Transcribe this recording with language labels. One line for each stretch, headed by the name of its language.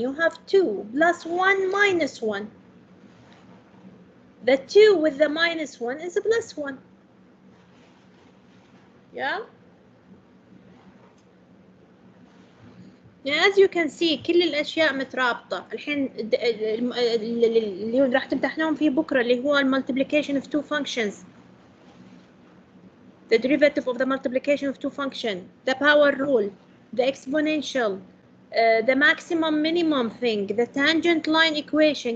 English: You have 2 plus 1 minus 1. The 2 with the minus 1 is a plus 1. Yeah? As you can see
Arabic: كل الأشياء مترابطة. الحين اللي راح تمتحنون فيه بكرة اللي هو
English: multiplication of two functions. The derivative of the multiplication of two functions, the power rule, the exponential, the maximum minimum thing, the tangent line equation.